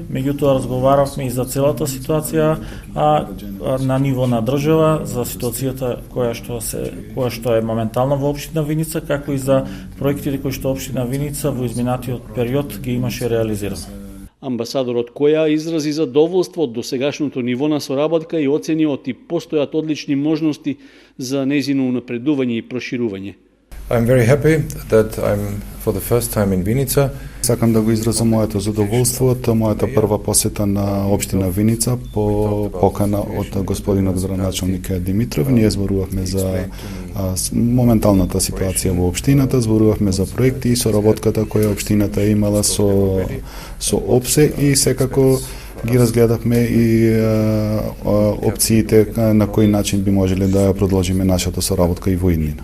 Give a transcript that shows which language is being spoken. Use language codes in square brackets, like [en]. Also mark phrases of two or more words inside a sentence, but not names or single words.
[mk] Меѓутоа разговаравме и за целата ситуација на ниво на држава, за ситуацијата која што е моментално во општина Виница, како и за проектите кои што општина Виница во изминатиот период ги имаше реализирани. Амбасадорот Која изрази задоволство од досегашното ниво на соработка и оцени и постојат одлични можности за нејзино унапредување и проширување. [en] I'm very happy that I'm for the first time in Vinica. [mk] Сакам да го изразам моето задоволство од мојата прва посета на општина Виница по покана од господинот градоначалник Димитров. Ние зборувавме за моменталната ситуација во општината, зборувавме за проекти и соработката која општината имала со ОПСЕ и секако ги разгледавме и опциите на кој начин би можеле да продолжиме нашата соработка и во иднина.